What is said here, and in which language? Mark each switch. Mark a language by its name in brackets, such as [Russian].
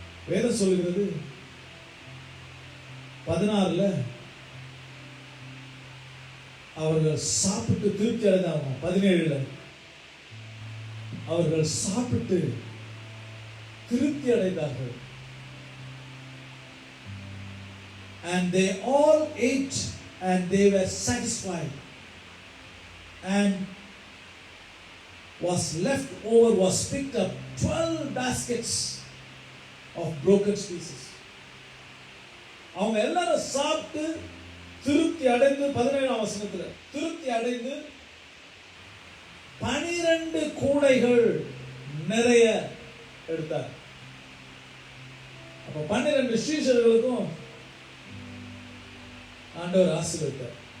[Tamil] வேதம் சொல்லுகிறது 16ல அவர்கள் சாப்பிட்டு திருப்தி அடைந்தாங்க. 17ல அவர்கள் சாப்பிட்டு திருப்தி அடைந்தார்கள். [English] And they all ate and they were satisfied, and was left over was picked up 12 baskets of broken pieces. [Tamil] அவங்க எல்லாரும் சாப்பிட்டு திருப்தி அடைந்து 17ஆம் வசனத்துல திருப்தி அடைந்து 12 கூடைகள் நிறைய எடுத்தார். அப்ப 12 சீஷர்களுக்கும் ஆண்டவர் ஆசீர்வதித்தார்.